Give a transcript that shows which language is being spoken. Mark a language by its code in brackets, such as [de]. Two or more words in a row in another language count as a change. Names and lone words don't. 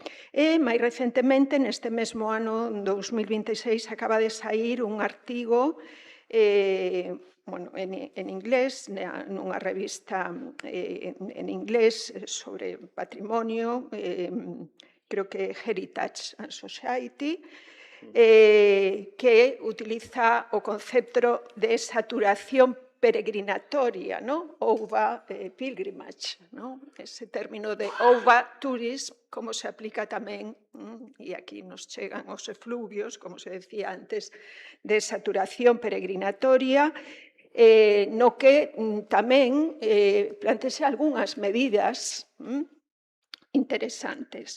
[gl] E, máis recentemente, neste mesmo ano 2026, acaba de saír un artigo en inglés, nunha revista en inglés sobre patrimonio, creo que Heritage and Society, que utiliza o concepto de saturación peregrinatoria, [en] over pilgrimage, [gl] ese término de [en] over tourism, [gl] como se aplica tamén, e aquí nos chegan os efluvios, como se decía antes, de saturación peregrinatoria, no que tamén plantease algunhas medidas interesantes.